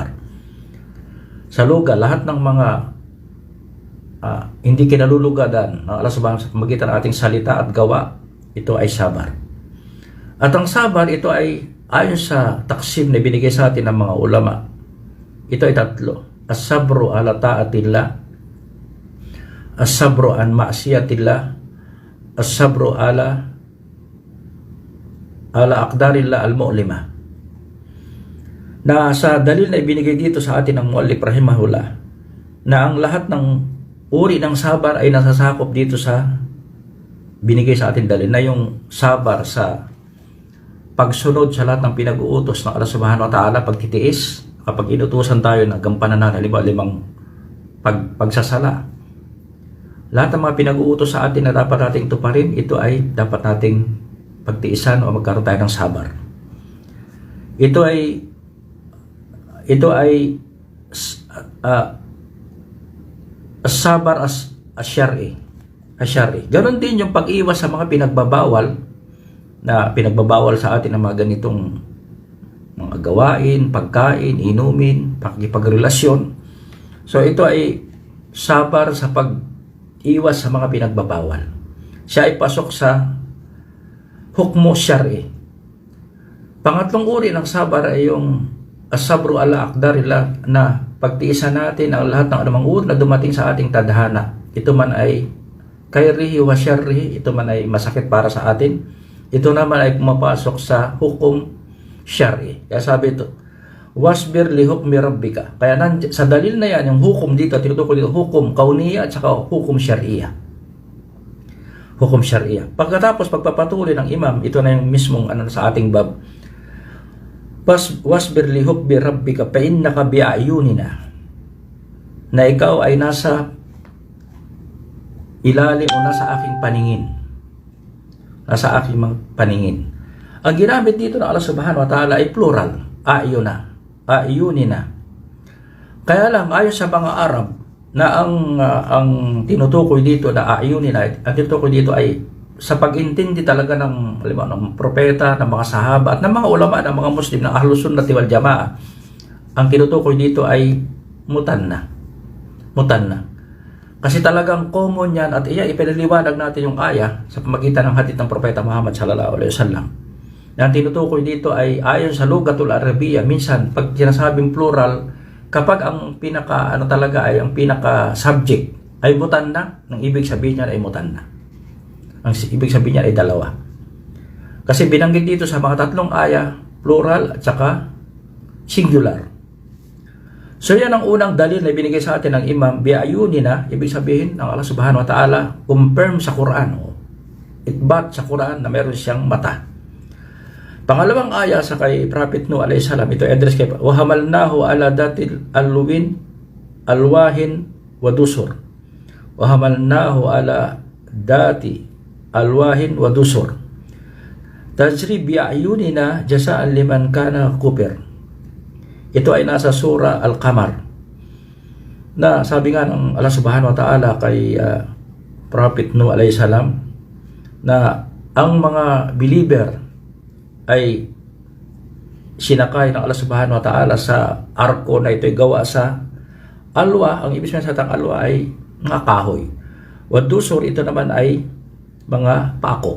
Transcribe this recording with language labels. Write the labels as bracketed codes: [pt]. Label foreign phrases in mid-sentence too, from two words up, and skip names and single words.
[tl] Sa luga, lahat ng mga hindi kinalulugodan ng [ar] الله سبحانه وتعالى [tl] sa pamagitan ng ating salita at gawa, ito ay sabar. At ang sabar, ito ay ayon sa taksim na binigay sa atin ng mga ulama. Ito ay tatlo. [ar] الصبر على طاعة الله الصبر عن معصية الله الصبر على أقدار الله المؤلمة. [tl] Na sa dalil na ibinigay dito sa atin ng [ar] مؤلف رحمه الله, [tl] na ang lahat ng uri ng sabar ay nasasakop dito sa binigay sa atin dalil, na yung sabar sa pagsunod sa lahat ng pinag-uutos ng [ar] الله سبحانه وتعالى, [tl] pagtitiis kapag inutusan tayo ng gampanan na limang pagsasala. Lahat ng mga pinag-uutos sa atin na dapat nating tuparin, ito ay dapat nating pagtiisan o magkaroon tayo ng sabar. Ito ay sabar as-syar'i. Ganon din yung pag-iwas sa mga pinagbabawal sa atin ng mga ganitong mga gawain, pagkain, inumin, pakikipagrelasyon. So ito ay sabar sa pag-iwas sa mga pinagbabawal. Siya ay pasok sa [ar] حكم شرعي. [tl] Pangatlong uri ng sabar ay yung [ar] الصبر على أقدار الله, [tl] na pagtiisan natin ang lahat ng anumang uri na dumating sa ating tadhana. Ito man ay [ar] خيره وشره, [tl] ito man ay masakit para sa atin, ito naman ay pumapasok sa [ar] حكم شرعي. [tl] Kaya sabi ito, [ar] واصبر لحكم ربك. [tl] Kaya sa dalil na yan, yung hukom dito, tinutukoy dito, [ar] حكم كونية [tl] at saka [ar] حكم شرعية. حكم شرعية. [tl] Pagkatapos, pagpapatuloy ng imam, ito na yung mismong sa ating bab. [ar] واصبر لحكم ربك فإنك بأعيننا. [tl] Na ikaw ay nasa ilalim o nasa aking paningin. Nasa aking paningin. Ang ginamit dito ng [ar] الله سبحانه وتعالى [tl] ay plural, ayunina. Kaya lang, ayon sa mga Arab, na ang tinutukoy dito na ayunina, ang tinutukoy dito ay sa pag-intindi talaga ng propeta, ng mga sahaba, at ng mga ulama, ng mga Muslim, ng [ar] أهل السنة والجماعة. [tl] Ang tinutukoy dito ay mutanna. Kasi talagang common yan, at ipinaliwanag natin yung aya sa pamagitan ng hadith ng propeta Muhammad [ar] صلى الله عليه وسلم. [tl] Ang tinutukoy dito ay ayon sa [ar] لغة العربية. [tl] Minsan, pag sinasabing plural, kapag ang pinaka subject ay mutanna, ang ibig sabihin niya ay mutanna. Ang ibig sabihin niya ay dalawa. Kasi binanggit dito sa mga tatlong aya, plural at saka singular. So yan ang unang dalil na binigay sa atin ng imam, bi'ayunina, ibig sabihin ng [ar] الله سبحانه وتعالى, [tl] confirm sa Quran, itbat sa Quran na meron siyang mata. Pangalawang aya sa kay Prophet Nuh [ar] عليه السلام, [tl] ito address kay [ar] وحملناه على ذات ألواح ودسر. وحملناه على ذات ألواح ودسر. تجري بأعيننا جزاء لمن كان كفر. [tl] Ito ay nasa surah Al-Qamar. Na sabi nga ng [ar] الله سبحانه وتعالى [tl] kay Prophet Nuh [ar] عليه السلام, [tl] na ang mga believer ay sinakay ng [ar] الله سبحانه وتعالى [tl] sa arko na ito ay gawa sa alwa. Ang ibig sabihin sa alwa ay mga kahoy. Wadusur, ito naman ay mga pako.